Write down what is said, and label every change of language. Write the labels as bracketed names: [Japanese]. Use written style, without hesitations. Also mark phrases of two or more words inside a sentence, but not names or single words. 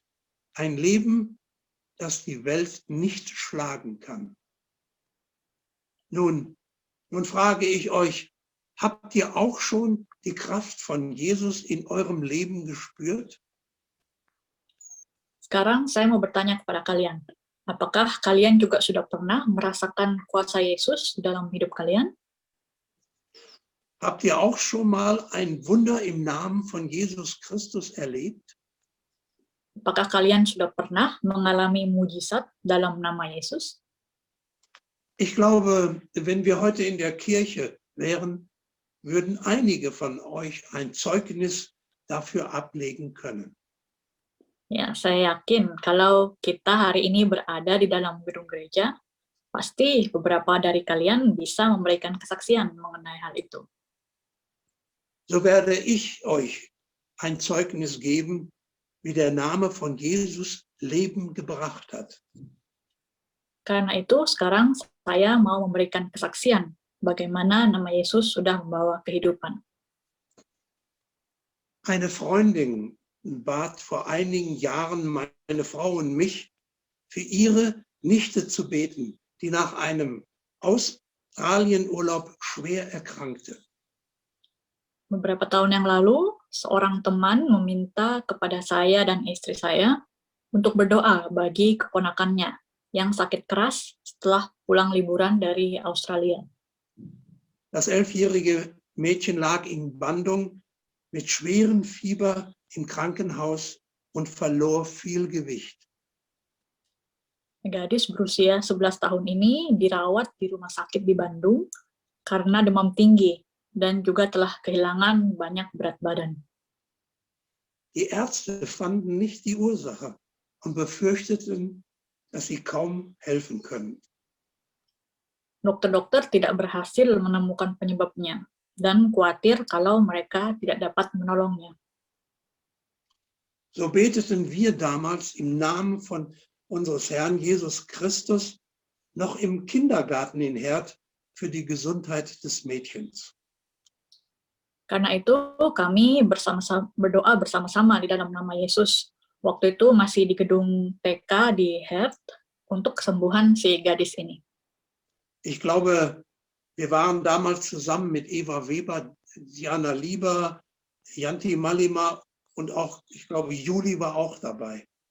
[German] Ein Leben, das die Welt nicht schlagen kann. Nun frage ich euch, habt ihr auch schon die Kraft von Jesus in eurem Leben gespürt? [Indonesian] sekarang saya mau bertanya kepada kalian, apakah kalian juga sudah pernah merasakan kuasa Yesus dalam hidup kalian? [German] Habt ihr auch schon mal ein Wunder im Namen von Jesus Christus erlebt? [Indonesian] Apakah kalian sudah pernah mengalami mujizat dalam nama Yesus? [German] Ich glaube, wenn wir heute in der Kirche wären, würden einige von euch ein Zeugnis dafür ablegen können. [Indonesian] Ya, saya yakin kalau kita hari ini berada di dalam gedung gereja, pasti beberapa dari kalian bisa memberikan kesaksian mengenai hal itu. [German] So werde ich euch ein Zeugnis geben, wie der Name von Jesus Leben gebracht hat. [Indonesian] Karena itu, sekarang saya mau memberikan kesaksian bagaimana nama Yesus sudah membawa kehidupan. [German] Eine Freundin bat vor einigen Jahren meine Frau und mich, für ihre Nichte zu beten, die nach einem Australienurlaub schwer erkrankte. [Indonesian] Beberapa tahun yang lalu, seorang teman meminta kepada saya dan istri saya untuk berdoa bagi keponakannya yang sakit keras setelah pulang liburan dari Australia. [German] Das 11-jährige Mädchen lag in Bandung mit schwerem Fieber im Krankenhaus und verlor viel Gewicht. [Indonesian] Gadis berusia 11 tahun ini dirawat di rumah sakit di Bandung karena demam tinggi dan juga telah kehilangan banyak berat badan. [German] Die Ärzte fanden nicht die Ursache und befürchteten, dass sie kaum helfen können. [Indonesian] Dokter-dokter tidak berhasil menemukan penyebabnya dan khawatir kalau mereka tidak dapat menolongnya. [German] So beteten wir damals im Namen von unseres Herrn Jesus Christus noch im Kindergarten in Herd für die Gesundheit des Mädchens. [Indonesian] Karena itu kami berdoa bersama-sama di dalam nama Yesus. Waktu itu masih di gedung TK di Hert untuk kesembuhan si gadis ini. [German] Ich glaube, wir waren damals zusammen mit Eva Weber, Diana Lieber, Janti Malima und auch, ich glaube, Juli war auch dabei.